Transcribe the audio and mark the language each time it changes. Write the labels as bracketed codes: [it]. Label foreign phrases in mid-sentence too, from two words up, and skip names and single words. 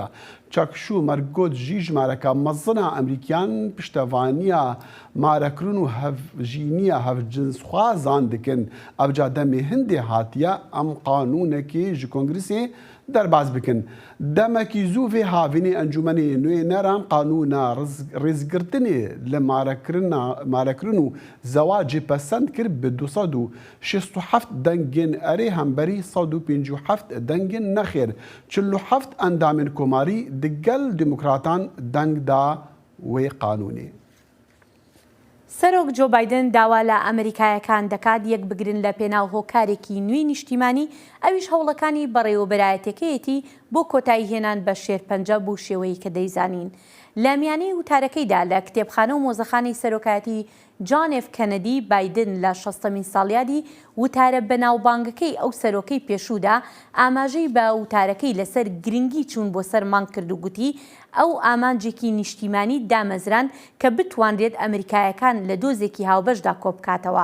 [ku] چاکشو مەرگۆت ژی ژمارەکە مەزنە ئەمریکیان پشتەوانیە مارەکردن و هەڤژینیە هەڤجنسخوازان دکن ئەوجا دەمێ هەندێ هاتیە ئەم قانونەکێ ژ کۆنگرسێ دەرباز بکن دەمەکی زوو vê havînê encûmenê nûêneran qanûna rêzgirtinê li marekirin û zewacê pesend kir bi 267 dengên erê hemberî 157 dengên nexêr 47 endamên komarî di gel demokratan deng da wê qanûnê. [ckb] سەرۆک جۆ بایدن داوا لە ئەمریکایەکان دەکات یەک بگرن لە پێناو هۆکارێکی نوێی نیشتیمانی ئەویش هەوڵەکانی بەڕێوەبەرایەتەکەیەتی بۆ کۆتایی هێنان بە شێرپەنجە بۆ شێوەیە کە دەیزانین. لە میانەی وتارەکەیدا لە کتێبخانە و مۆزەخانەی سەرۆکایەتی جان ئێف کەنەدی بایدن لە 60مین ساڵیادی وتارە بەناوبانگەکەی ئەو سەرۆکەی پێشوودا ئاماژەی بە وتارەکەی لەسەر گرنگی چوون بۆ سەر مانگ کرد و گوتی ئەو ئامانجێکی نیشتیمانی دامەزران کە بتوانرێت ئەمریکایەکان لە دۆزێکی هاوبەشدا کۆبکاتەوە.